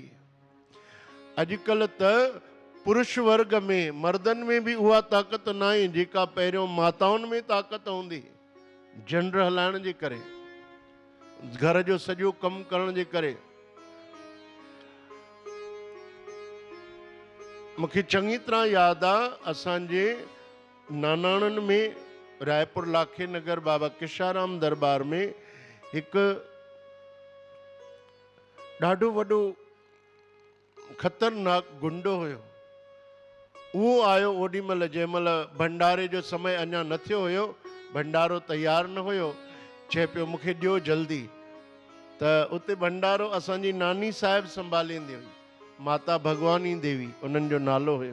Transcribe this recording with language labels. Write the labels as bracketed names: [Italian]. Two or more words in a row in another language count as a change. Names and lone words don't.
[Sindhi] अॼुकल्ह त पुरुष वर्ग में, मर्दनि में बि उहा ताक़त न आहे जेका पहिरियों माताउनि में ताक़त हूंदी। झंड हलाइण जे करे, घर जो सॼो कमु करण जे करे। मूंखे चङी तरह यादि आहे, असांजे नानाणनि में रायपुर लाखे नगर बाबा किशाराम दरबार में हिकु ॾाढो वॾो ख़तरनाक गुंडो हुयो। उहो आयो ओॾी महिल जंहिं महिल भंडारे जो समय अञा न थियो हुयो, भंडारो तयारु न हुयो। चए पियो मूंखे ॾियो जल्दी। त उते भंडारो असांजी नानी साहिब संभालींदी हुई, माता भगवानी देवी उन्हनि जो नालो हुयो।